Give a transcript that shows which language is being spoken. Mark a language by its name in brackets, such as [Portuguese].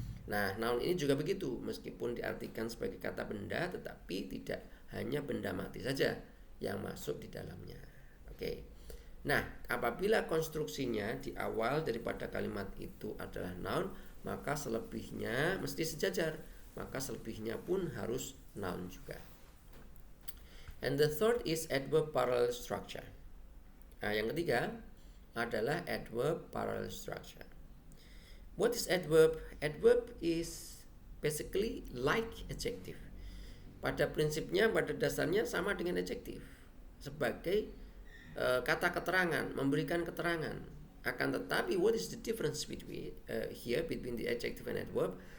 [Indonesian] Nah, noun ini juga begitu, meskipun diartikan sebagai kata benda, tetapi tidak hanya benda mati saja yang masuk di dalamnya. Oke. Nah, apabila konstruksinya di awal daripada kalimat itu adalah noun, maka selebihnya mesti sejajar. maka selebihnya pun harus noun juga. [English] And the third is adverb parallel structure. [Indonesian] Nah, yang ketiga adalah adverb parallel structure. [English] What is adverb? Adverb is basically like adjective. [Indonesian] Pada prinsipnya, pada dasarnya sama dengan adjektif sebagai kata keterangan, memberikan keterangan. Akan tetapi, [English] what is the difference between here between the adjective and adverb?